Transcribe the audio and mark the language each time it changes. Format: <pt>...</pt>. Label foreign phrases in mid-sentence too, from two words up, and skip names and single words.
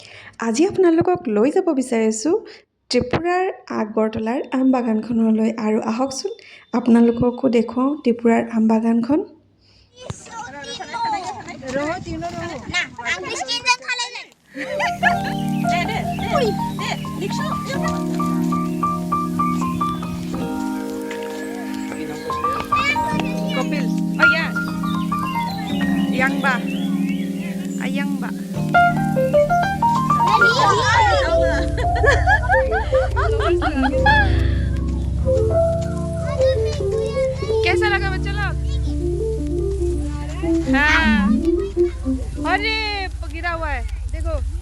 <as>আজি আপোনালোকক লৈ যাব বিচাৰিছোঁ ত্ৰিপুৰাৰ আগৰতলাৰ আম বাগানখনলৈ আৰু আহকচোন আপোনালোককো দেখুৱাওঁ ত্ৰিপুৰাৰ আম বাগানখন। Kopil. Oh ya. Yang ba. Ayang ba.</as> <hi>कैसा लगा बच्चा लोग? हाँ। अरे गिरा हुआ है देखो।</hi>